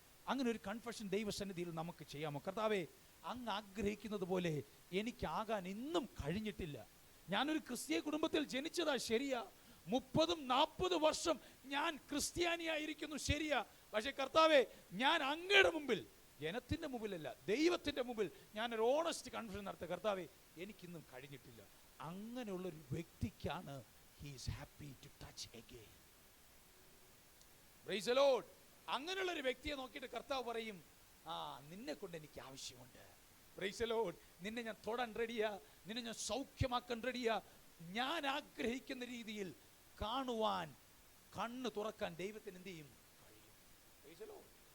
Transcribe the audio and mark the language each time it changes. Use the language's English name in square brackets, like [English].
[Malayalam] അങ്ങനെ ഒരു കൺഫെഷൻ ദൈവസന്നിധിയിൽ നമുക്ക് ചെയ്യാമോ? കർത്താവേ, അങ്ങ് ആഗ്രഹിക്കുന്നത് പോലെ എനിക്കാകാൻ ഇന്നും കഴിഞ്ഞിട്ടില്ല. ഞാനൊരു ക്രിസ്തീയ കുടുംബത്തിൽ ജനിച്ചതാ, ശരിയാ. 30-40 വർഷം ഞാൻ ക്രിസ്ത്യാനിയായിരിക്കുന്നു, ശരിയാ. പക്ഷെ കർത്താവേ, ഞാൻ അങ്ങയുടെ മുമ്പിൽ, ജനത്തിന്റെ മുമ്പിലല്ല, ദൈവത്തിന്റെ മുമ്പിൽ ഞാനൊരു ഓണസ്റ്റ് കൺഫെഷൻ നടത്തുക. കർത്താവേ, എനിക്കിന്നും കഴിഞ്ഞിട്ടില്ല. അങ്ങനെയുള്ളൊരു വ്യക്തിക്കാണ് [English] he is happy to touch again. Praise the Lord. [Malayalam] അങ്ങനെയുള്ളൊരു വ്യക്തിയെ നോക്കിയിട്ട് കർത്താവ് പറയും, നിന്നെ കൊണ്ട് എനിക്ക് ആവശ്യമുണ്ട്. [English] Praise the Lord. [Malayalam] നിന്നെ ഞാൻ തൊടാൻ റെഡിയാ, നിന്നെ ഞാൻ സൗഖ്യമാക്കാൻ റെഡിയാ. ഞാൻ ആഗ്രഹിക്കുന്ന രീതിയിൽ കാണുവാൻ, കണ്ണ് തുറക്കാൻ ദൈവത്തിന് എന്ത് ചെയ്യും? കഴിയും. [English] Praise the Lord.